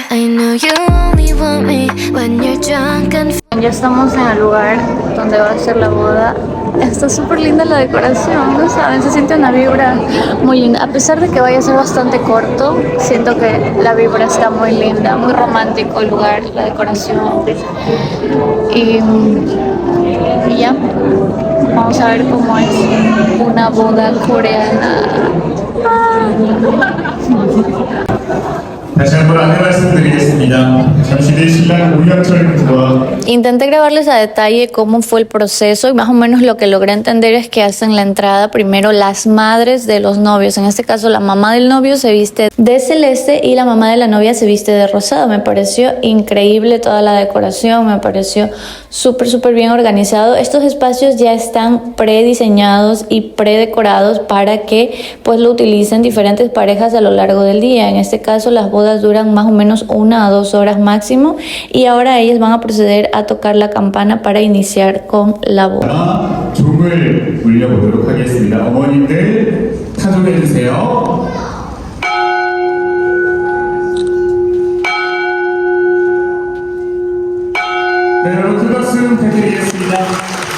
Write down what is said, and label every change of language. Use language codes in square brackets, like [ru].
[en] I know you only want me when you're drunk and [es] Ya estamos en el lugar donde va a ser la boda. Está súper linda la decoración, ¿no saben? Se siente una vibra muy linda. A pesar de que vaya a ser bastante corto, siento que la vibra está muy linda, muy romántico el lugar, la decoración. Y ya, vamos a ver cómo es una boda coreana. [ko] 다시 한번 안내 말씀드리겠습니다. 잠시 뒤 신랑 우연철 군과 [es] Intenté grabarles a detalle cómo fue el proceso y más o menos lo que logré entender es que hacen la entrada primero las madres de los novios. En este caso la mamá del novio se viste de celeste y la mamá de la novia se viste de rosado. Me pareció increíble toda la decoración, me pareció súper bien organizado. Estos espacios ya están prediseñados y predecorados para que pues lo utilicen diferentes parejas a lo largo del día. En este caso las bodas duran más o menos 1 a 2 horas máximo y ahora ellas van a proceder a tocar la campana para iniciar con la boda. [ko] 종을 물려보도록 하겠습니다. 어머님들 타종해 주세요. 네, 여러분 큰 박수 부탁드리겠습니다.